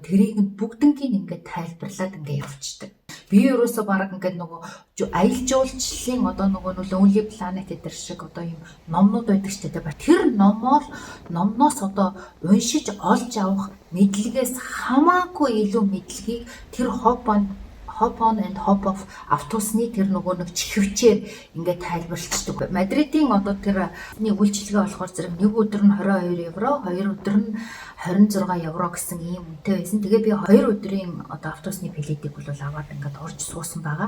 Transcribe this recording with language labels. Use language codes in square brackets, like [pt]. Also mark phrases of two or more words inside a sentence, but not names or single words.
[mn] Тэрийг нь бүгднийг ингээд тайлбарлаад ингээд явуулчихдаг. Би ерөөсөө баг ингээд нөгөө аялал жуулчлалын одоо нөгөө Lonely Planet гэдэг шиг одоо юм номнууд байдаг шүү дээ. Тэр номноос одоо уншиж олж авах мэдлэгээс хамаагүй илүү мэдлэгийг тэр [en] hop on and hop off [mn] автобусны тэр нөгөө нэг чихвчээр ингээд тайлбарлчихдаг. Мадридын одоо тэр үйлчилгээ болохоор зэрэг нэг өдөр нь 22 евро, 2 өдөр нь 26 евро гэсэн ийм үнэтэй байсан. Тэгээ би 2 өдрийн одоо автобусны билетийг бол аваад ингээд орж суусан байгаа.